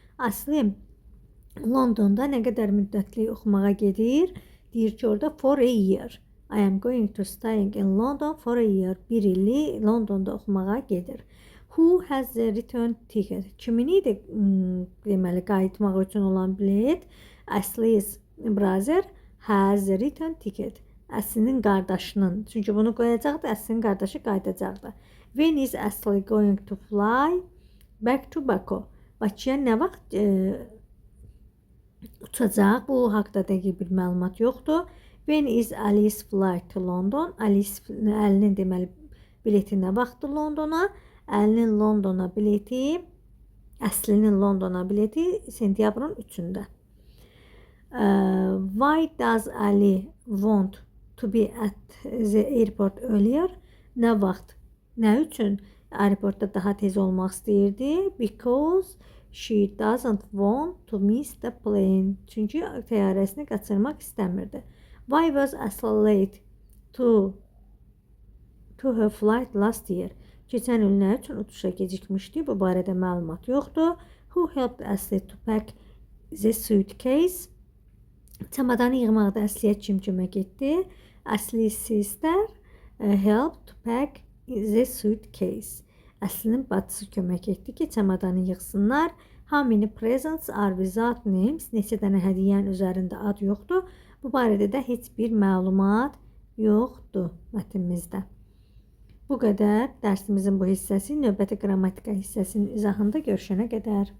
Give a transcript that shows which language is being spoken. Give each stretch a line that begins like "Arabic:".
Azerbaijani: Asli Londonda nə qədər müddətli oxumağa gedir? Deyir ki, orada
English: for a year. I am going to study in London for a year.
Azerbaijani: Bir illik Londonda oxumağa gedir.
English: Who has the return ticket?
Azerbaijani: Kimin idi deməli qayıtmaq üçün olan bilet?
English: Asli's brother has the return ticket.
Azerbaijani: Əslinin qardaşının. Çünki bunu qoyacaqdı. Əslinin qardaşı qayıdacaqdı.
English: When is Asli going to fly back to Baku?
Azerbaijani: Bakıya nə vaxt uçacaq? Bu haqda dəqiq bir məlumat yoxdur.
English: When is Alice flight to London?
Azerbaijani: Əlinin deməli bileti nə vaxtdır Londona? Əlinin Londona bileti, Əslinin Londona bileti sentyabrın 3-də.
English: Why does Ali want to be at the airport earlier?
Azerbaijani: Nə vaxt? Nə üçün aeroportda daha tez olmaq istəyirdi?
English: Because she doesn't want to miss the plane.
Azerbaijani: Çünki təyyarəsini qaçırmaq istəmirdi.
English: Why was Asli late to her flight last year?
Azerbaijani: Keçən il nə üçün uçuşa gecikmişdi? Bu barədə məlumat yoxdur.
English: Who helped Asli to pack the suitcase?
Azerbaijani: Çamadanı yığmaqda Asliyə kim kömək etdi?
English: Asli's sister helped to pack the suitcase.
Azerbaijani: Əslinin bacısı kömək etdi ki, çamadanı yığsınlar.
English: How many presents are without names?
Azerbaijani: Neçə dənə hədiyyənin üzərində ad yoxdur. Bu barədə də heç bir məlumat yoxdur mətnimizdə. Bu qədər dərsimizin bu hissəsi. Növbəti qrammatika hissəsinin izahında görüşənə qədər.